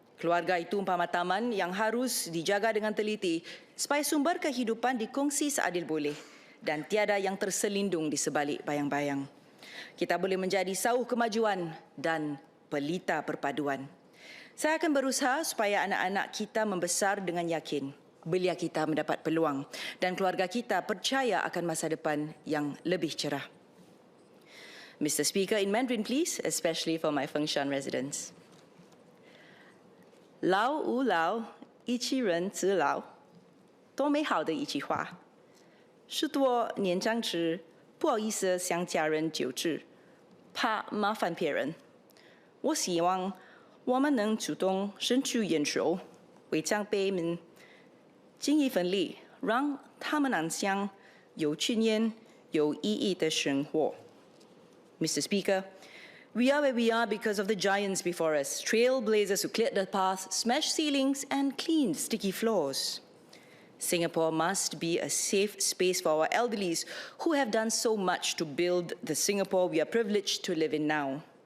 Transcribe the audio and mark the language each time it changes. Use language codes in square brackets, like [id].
[ms] Keluarga itu umpama taman yang harus dijaga dengan teliti supaya sumber kehidupan dikongsi seadil boleh dan tiada yang terselindung di sebalik bayang-bayang. Kita boleh menjadi sauh kemajuan dan pelita perpaduan. Saya akan berusaha supaya anak-anak kita membesar dengan yakin belia kita mendapat peluang dan keluarga kita percaya akan masa depan yang lebih cerah. [en] Mr. Speaker, in Mandarin please, especially for my Fengshan residents. [zh] 老吾老，一起人之老，多美好的一句话。许多年长时不好意思向家人求助，怕麻烦别人。我希望我们能主动伸出援手，为长辈们尽一份力，让他们安享有尊严、有意义的生活。 [en] Mr. Speaker, we are where we are because of the giants before us, trailblazers who cleared the path, smashed ceilings, and cleaned sticky floors. Singapore must be a safe space for our elderlies who have done so much to build the Singapore we are privileged to live in now.